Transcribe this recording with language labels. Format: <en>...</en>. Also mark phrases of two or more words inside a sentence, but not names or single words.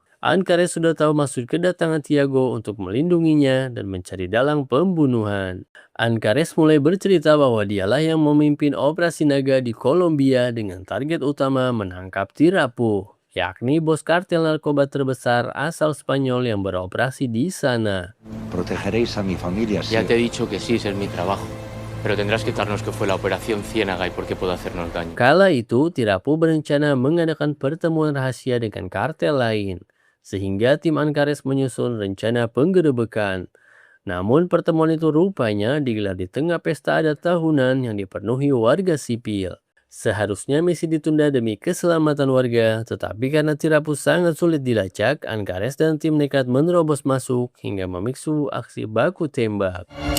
<id>Ancares sudah tahu maksud kedatangan Tiago untuk melindunginya dan mencari dalang pembunuhan. Ancares mulai bercerita bahwa dialah yang memimpin Operasi Naga di Kolombia dengan target utama menangkap Tirapu, yakni bos kartel narkoba terbesar asal Spanyol yang beroperasi di sana.</id> <es>Protegeréis a mi familia, sí. Ya te he dicho que sí, ese es mi trabajo. Pero tendrás que contarnos qué fue la Operación Ciénaga y por qué puede hacernos daño.</es> <id>Kala itu, Tirapu berencana mengadakan pertemuan rahasia dengan kartel lain, sehingga tim Ancares menyusun rencana penggerebekan. Namun pertemuan itu rupanya digelar di tengah pesta adat tahunan yang dipenuhi warga sipil. Seharusnya misi ditunda demi keselamatan warga, tetapi karena Tirapu sangat sulit dilacak, Ancares dan tim nekat menerobos masuk hingga memicu aksi baku tembak.</id>